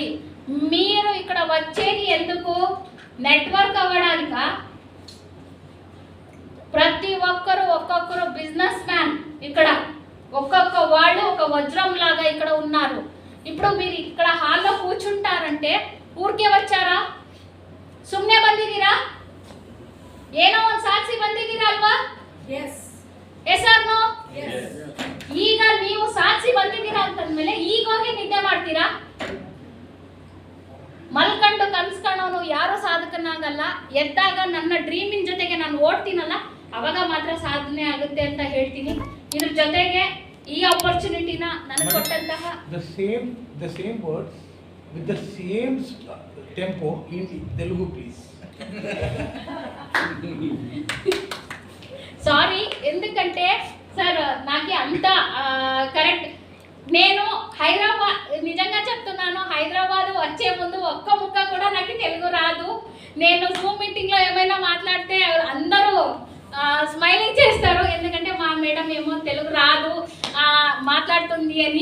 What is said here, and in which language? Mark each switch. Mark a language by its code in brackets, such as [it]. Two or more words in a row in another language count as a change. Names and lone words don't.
[te] మీరు ఇక్కడ వచ్చేది ఎందుకు? నెట్వర్క్ అవ్వడానిక? ప్రతి ఒక్కొక్కరు [en] business man [te] ఇక్కడ ఒక్కొక్క వాళ్ళు ఒక వజ్రం లాగా ఇక్కడ ఉన్నారు. ఇప్పుడు మీరు ఇక్కడ హాల్లో కూర్చుంటారంటే ఊరికే వచ్చారా? [kn] ಸುಮ್ಮನೆ ಬಂದಿದ್ದೀರಾ? ಏನೋ ಒಂದು ಸಾಕ್ಷಿ ಬಂದಿದ್ದೀರಾ ಅಲ್ವಾ? [en] yes or no? [kn] ಈಗ ನೀವು ಸಾಕ್ಷಿ ಬಂದಿದ್ದೀರಾ ಅಂತಂದ್ಮೇಲೆ ಈಗ ಹೋಗಿ ನಿದ್ದೆ ಮಾಡ್ತೀರಾ? ಮಲ್ಕೊಂಡು ಕನ್ಸ್ಕೊಳ್ಳೋನು ಯಾರು ಸಾಧಕನಾಗಲ್ಲ. ಎದ್ದಾಗ ನನ್ನ ಡ್ರೀಮಿನ ಜೊತೆಗೆ ನಾನು ಓಡ್ತೀನಲ್ಲ ಅವಾಗ ಮಾತ್ರ ಸಾಧನೆ ಆಗುತ್ತೆ ಅಂತ ಹೇಳ್ತೀನಿ. ಇದ್ರ ಜೊತೆಗೆ ಈ ಆಪರ್ಚುನಿಟಿನ ನನಗೆ ಕೊಟ್ಟಂತಹ [en] the same words with the same tempo in Telugu please. [te] సారీ, ఎందుకంటే సార్ నాకే అంత కరెక్ట్. నేను హైదరాబాద్ నిజంగా చెప్తున్నాను, హైదరాబాద్ వచ్చే ముందు ఒక్క ముక్క కూడా నాకు తెలుగు రాదు. నేను జూమ్ మీటింగ్లో ఏమైనా మాట్లాడితే అందరూ స్మైలింగ్ చేస్తారు, ఎందుకంటే మా మేడం ఏమో తెలుగు రాదు మాట్లాడుతుంది అని.